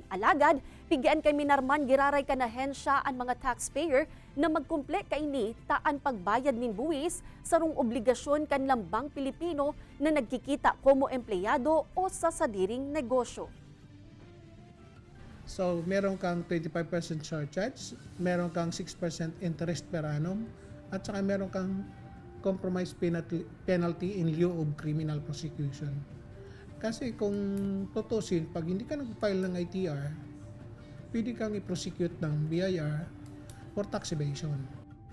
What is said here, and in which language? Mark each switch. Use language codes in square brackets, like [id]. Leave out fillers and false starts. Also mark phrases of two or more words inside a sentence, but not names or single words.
[bik] Alagad, pigyan kay minarman giraray kan ahensya ang mga taxpayer na magkumple kaini taan pagbayad nin buwis sarong obligasyon kan lambang Pilipino na nagkikita como empleyado o sa sadiring negosyo. [tl] So, meron kang 25% surcharge, meron kang 6% [en] interest per annum, [tl] at saka meron kang [en] compromise penalty in lieu of criminal prosecution. [tl] Kasi kung tutusin, pag hindi ka nag-file ng ITR, pwede kang i-prosecute ng BIR [en] for tax evasion.